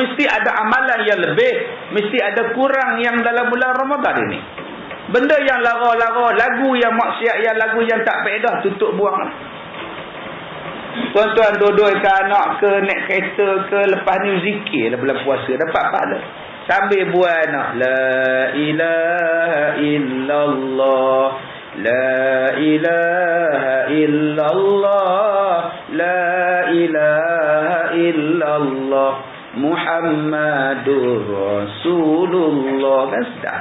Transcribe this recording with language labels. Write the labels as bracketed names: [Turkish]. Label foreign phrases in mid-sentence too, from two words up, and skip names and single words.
[Malay] Mesti ada amalan yang lebih, mesti ada kurang yang dalam bulan Ramadan ini. Benda yang lara-lara, lagu yang maksiat, yang lagu yang tak faedah, tutup buang. Tuan-tuan duduk ke anak ke naik kereta ke, lepas ni zikir dalam bulan puasa, dapat pahala. Sambil buat nak [Arabic] لا إله إلا الله، لا إله إلا الله، لا إله إلا الله، محمد رسول الله. [Malay] Kan sedap.